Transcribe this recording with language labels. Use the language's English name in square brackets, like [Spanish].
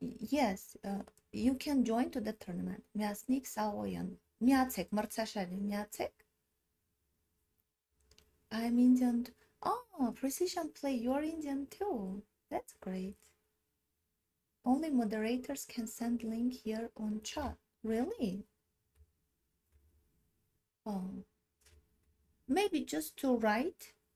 [English] Yes, you can join to the tournament. [Armenian] Միացնիկ Սաղոյան. Միացեք, մրցաշարին միացեք. [English] I'm Indian. Oh, precision play, you're Indian too. That's great. Only moderators can send link here on chat. Really? Oh. Maybe just to write.